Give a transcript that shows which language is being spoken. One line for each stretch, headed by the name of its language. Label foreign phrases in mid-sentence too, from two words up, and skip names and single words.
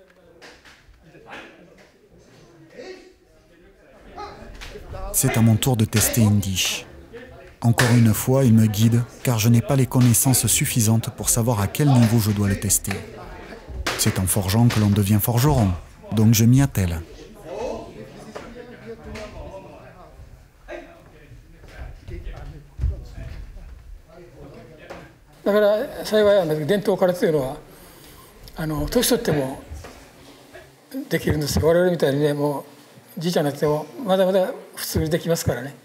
French: C'est à mon tour de tester Indish. Encore une fois, il me guide car je n'ai pas les connaissances suffisantes pour savoir à quel niveau je dois le tester. C'est en forgeant que l'on devient forgeron, donc je m'y attelle.
Japanese: だから幸い伝統空手というのは年取ってもできるんですよ。我々みたいにね、もうじいちゃんになってもまだまだ普通にできますからね。